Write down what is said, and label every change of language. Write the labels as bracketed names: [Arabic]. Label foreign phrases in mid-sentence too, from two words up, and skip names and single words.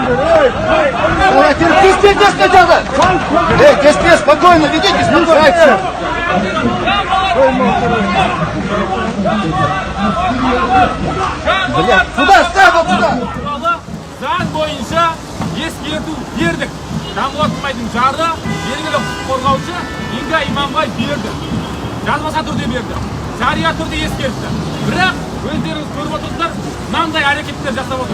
[Russian] Кеспе, спокойно ведите, спокойно. Сюда, ставь вот сюда. [Kazakh] Заң бойынша ескерту бердік. Жанболат Тумайдың жары белгілі құқық қорғаушы Инга Иманбай берді. Жазбаша түрде берді. Жария түрде ескертті. Бірақ өздеріңіз көріп отырсыздар, мынандай әрекеттер жасап отыр.